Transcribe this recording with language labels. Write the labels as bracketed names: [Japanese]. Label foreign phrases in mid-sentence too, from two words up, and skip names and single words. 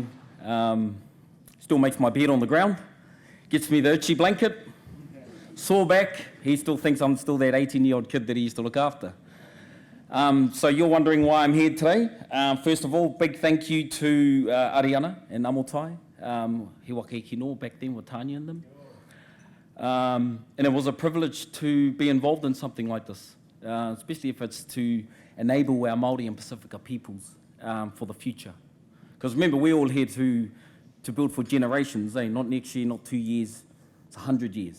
[English] Still makes my bed on the ground. Gets me the itchy blanket. Sore back. He still thinks I'm still that 18-year-old kid that he used to look after. So you're wondering why I'm here today. First of all, big thank you to Ariana and Amotai, [Māori] he waka i kino [English] back then with Tanya and them. And it was a privilege to be involved in something like this, especially if it's to enable our Māori and Pasifika peoples for the future. Because remember, we're all here to build for generations, not next year, not 2 years, it's 100 years.